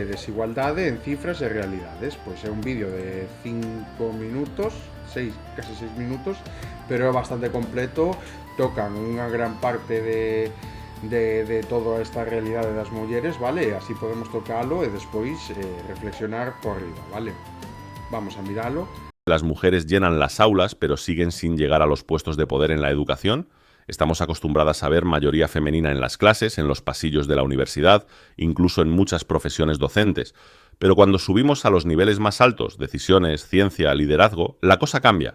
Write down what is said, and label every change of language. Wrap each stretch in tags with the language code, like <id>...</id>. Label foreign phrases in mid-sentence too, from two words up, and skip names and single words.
<gl>Desigualdade en cifras e realidades. Pois é un vídeo de 5 minutos, casi 6 minutos, pero é bastante completo, tocan unha gran parte de toda esta realidade das mulleres, vale? Así podemos tocalo e despois reflexionar por riba, vale? Vamos a miralo.</gl> <es>Las mujeres llenan las aulas, pero siguen sin llegar a los puestos de poder en la educación. Estamos acostumbradas a ver mayoría femenina en las clases, en los pasillos de la universidad, incluso en muchas profesiones docentes. Pero cuando subimos a los niveles más altos, decisiones, ciencia, liderazgo, la cosa cambia.</es>